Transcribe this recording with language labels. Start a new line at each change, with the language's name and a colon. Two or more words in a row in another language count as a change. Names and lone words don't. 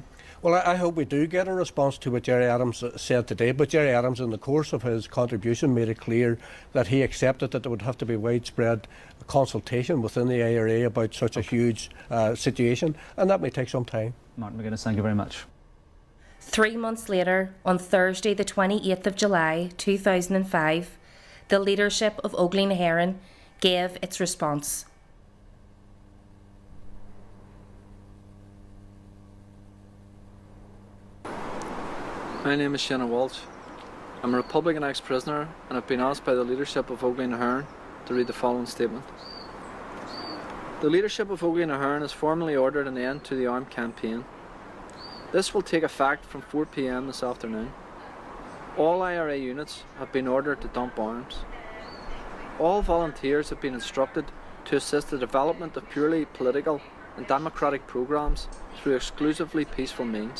English: Well, I hope we do get a response to what Gerry Adams said today, but Gerry Adams, in the course of his contribution, made it clear that he accepted that there would have to be widespread consultation within the IRA about such a huge situation, and that may take some time. Martin McGuinness, thank you very much. 3 months later, on Thursday the 28th of July 2005, the leadership of Óglaigh na hÉireann gave its response. My name is Walsh. I'm a Republican ex-prisoner and have been asked by the leadership of Óglaigh na hÉireann to read the following statement. The leadership of Óglaigh na hÉireann has formally ordered an end to the armed campaign. This will take effect from 4 p.m. this afternoon. All IRA units have been ordered to dump arms. All volunteers have been instructed to assist the development of purely political and democratic programmes through exclusively peaceful means.